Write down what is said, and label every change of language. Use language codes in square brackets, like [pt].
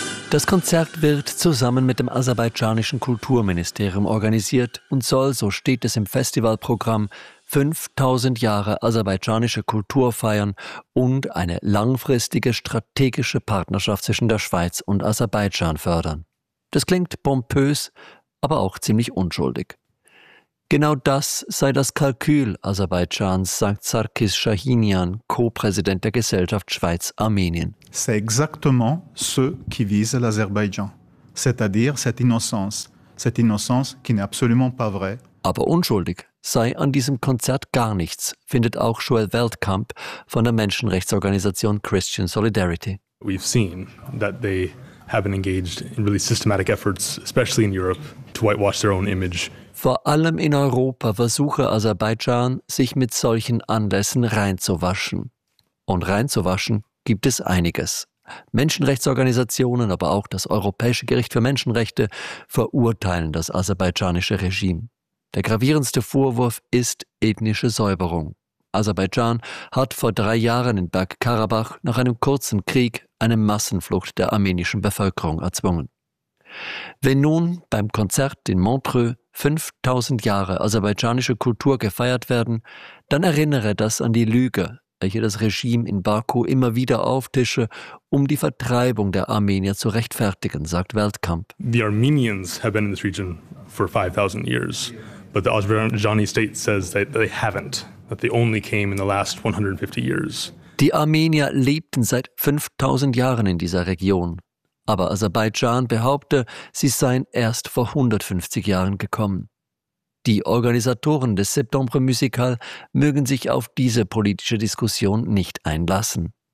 [de] Das Konzert wird zusammen mit dem aserbaidschanischen Kulturministerium organisiert und soll, so steht es im Festivalprogramm, 5000 Jahre aserbaidschanische Kultur feiern und eine langfristige strategische Partnerschaft zwischen der Schweiz und Aserbaidschan fördern. Das klingt pompös, aber auch ziemlich unschuldig. Genau das sei das Kalkül Aserbaidschans, sagt Sarkis Shahinian, Co-Präsident der Gesellschaft Schweiz-Armenien. [fr] C'est exactement ce qui vise l'Azerbaïdjan, c'est-à-dire cette innocence qui n'est absolument pas vraie. [de] Aber unschuldig sei an diesem Konzert gar nichts, findet auch Joel Weltkamp von der Menschenrechtsorganisation Christian Solidarity. [en] We've seen that they have been engaged in really systematic efforts, especially in Europe, to whitewash their own image. [de] Vor allem in Europa versuche Aserbaidschan, sich mit solchen Anlässen reinzuwaschen. Und reinzuwaschen gibt es einiges. Menschenrechtsorganisationen, aber auch das Europäische Gericht für Menschenrechte verurteilen das aserbaidschanische Regime. Der gravierendste Vorwurf ist ethnische Säuberung. Aserbaidschan hat vor 3 Jahren in Bergkarabach nach einem kurzen Krieg eine Massenflucht der armenischen Bevölkerung erzwungen. Wenn nun beim Konzert in Montreux 5000 Jahre aserbaidschanische Kultur gefeiert werden, dann erinnere das an die Lüge, welche das Regime in Baku immer wieder auftische, um die Vertreibung der Armenier zu rechtfertigen, sagt Weltkamp. [en] The Armenians have been in this region for 5000 years, but the Azerbaijani state says that they haven't, that they only came in the last 150 years. [de] Die Armenier lebten seit 5000 Jahren in dieser Region. Aber Aserbaidschan behaupte, sie seien erst vor 150 Jahren gekommen. Die Organisatoren des Septembre Musical mögen sich auf diese politische Diskussion nicht einlassen.